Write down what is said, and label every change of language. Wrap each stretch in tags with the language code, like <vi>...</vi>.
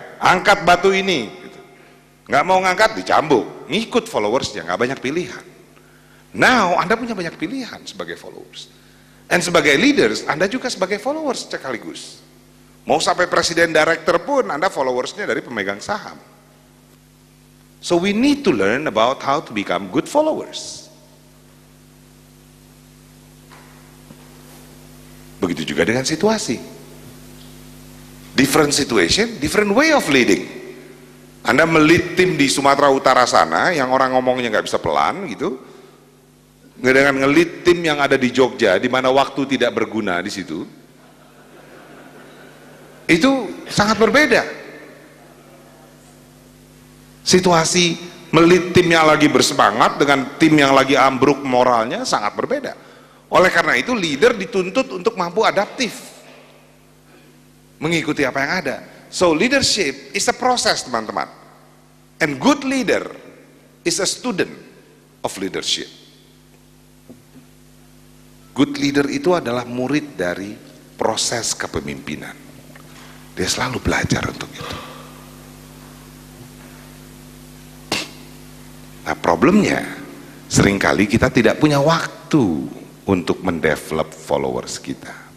<id>Angkat batu ini, nggak mau ngangkat dicambuk, ngikut followersnya, nggak banyak pilihan. Now Anda punya banyak pilihan sebagai followers. Dan sebagai leaders, Anda juga sebagai followers sekaligus. Mau sampai presiden director pun, Anda followersnya dari pemegang saham.</id> <en>So we need to learn about how to become good followers.</en> <id>Begitu juga dengan situasi.</id> <en>Different situation, different way of leading.</en> <id>Anda melit tim di Sumatera Utara sana, yang orang ngomongnya nggak bisa pelan gitu, dengan ngelit tim yang ada di Jogja, di mana waktu tidak berguna di situ, itu sangat berbeda. Situasi melit tim yang lagi bersemangat dengan tim yang lagi ambruk moralnya sangat berbeda. Oleh karena itu leader dituntut untuk mampu adaptif, mengikuti apa yang ada.</id> <en>So leadership is a process,</en> <id>teman-teman,</id> <en>and good leader is a student of leadership.</en> <id>Good leader itu adalah murid dari proses kepemimpinan. Dia selalu belajar untuk itu. Nah problemnya, seringkali kita tidak punya waktu untuk mendevelop followers kita.</id>